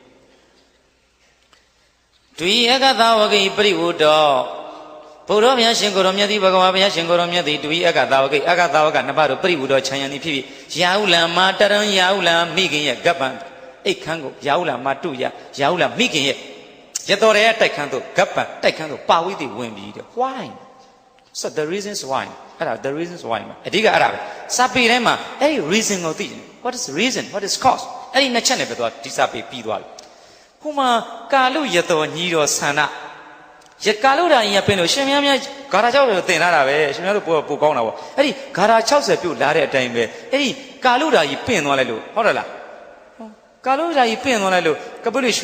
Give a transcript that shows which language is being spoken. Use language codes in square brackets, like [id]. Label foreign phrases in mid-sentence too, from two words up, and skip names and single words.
[my] ဒွိအက္ခသာဝကိပရိဝုတောဘုရားမြတ်ရှင်ကိုရောမြတ်တိဘဂဝါဘုရားရှင်ကိုရောမြတ်တိဒွိအက္ခသာဝကိအက္ခသာဝကနှစ်ပါးတို့ပရိဝုတောခြံရံသည်ဖြစ်ပြီးရာဟုလံမာတရံရာဟုလံမိခင်ရဲ့ကပ္ပံအိတ်ခမ်းကိုရာဟုလံမာတုယရာဟုလံမိခင်ရဲ့ရတော်ရဲ့တိုက်ခမ်းတို့ကပ္ပံတိုက်ခမ်းတို့ပါဝိတိဝင်ပြီးတဲ့ why [en] so the reasons why [my] အဲ့ဒါ [en] the reasons why [my] အဓိကအဲ့ဒါပဲစာပေထဲမှာအဲ့ဒီ reason ကိုသိတယ် [en] what is reason what is cause [my] အဲ့ဒီနှစ်ချက်နဲ့ပဲသွားဒီစာပေပြီးသွားပြီဟိုမှာကာလုရတော်ညီတော်ဆန္ဒရကာလုဓာကြီးကပင်လို့ရှင်များများဂါထာ60ကိုသင်ထားတာပဲရှင်များတို့ပိုကောင်းတာပေါ့အဲ့ဒီဂါထာ60ပြုတ်လာတဲ့အတိုင်းပဲအဲ့ဒီကာလုဓာကြီးပင့်သွားလိုက်လို့ဟုတ်တယ်လားကာလုဓာကြီးပင့်သွားလိုက်လို့ကပုလိရွှေ